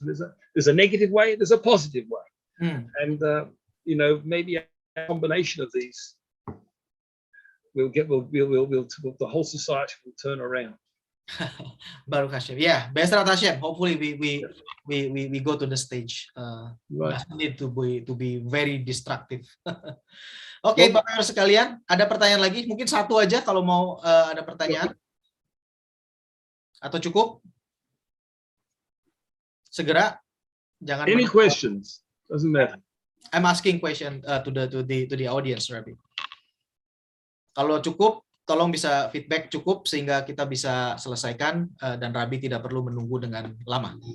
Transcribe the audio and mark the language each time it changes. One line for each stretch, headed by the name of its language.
English: And there's a negative way, there's a positive way. And you know, maybe a combination of these the whole society will turn around.
Hebrew: Baruch Hashem. Yeah, Bezrat Hashem.
English: Hopefully we go to the stage. Right. Doesn't need to be very destructive.
Indonesian: Oke, Bapak Ibu sekalian, ada pertanyaan lagi? Mungkin satu aja kalau mau ada pertanyaan. Atau cukup? Segera. Jangan.
English: Any questions? Doesn't matter. I'm asking question to the audience, Rabbi.
Indonesian: Kalau cukup, tolong bisa feedback cukup sehingga kita bisa selesaikan dan Rabbi tidak perlu menunggu dengan lama.